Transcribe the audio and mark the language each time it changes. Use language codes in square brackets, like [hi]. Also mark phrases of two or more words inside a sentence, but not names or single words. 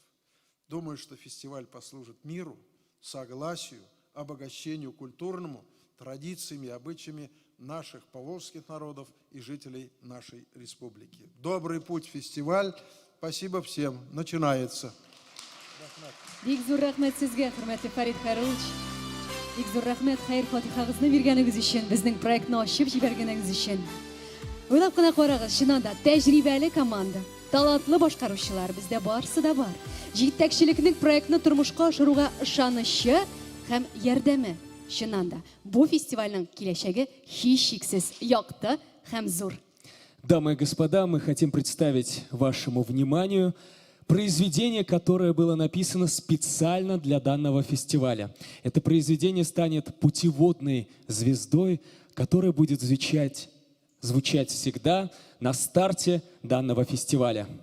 [ru] Думаю, что фестиваль послужит миру, согласию, обогащению культурному, традициями и обычаями наших поволжских народов и жителей нашей республики. Добрый путь фестиваль. Спасибо всем. Начинается. [tt] Бик зур рәхмәт сезгә, хөрмәтле Фарид Хайруллович. Бик зур рәхмәт хәйр-фатихагызны биргәнегез өчен, безнең проектны ачып җибәргәнегез өчен. Уйлап кына карагыз, чынында тәҗрибәле команда, талантлы башкаручылар бездә барысы да бар. Җитәкчелекнең проектны тормышка ашыруга ышанычы һәм ярдәме. Чынында бу фестивальнең киләчәге һичшиксез якты һәм зур. [ru] Дамы и господа, мы хотим представить вашему вниманию произведение, которое было написано специально для данного фестиваля. Это произведение станет путеводной звездой, которая будет звучать всегда на старте данного фестиваля.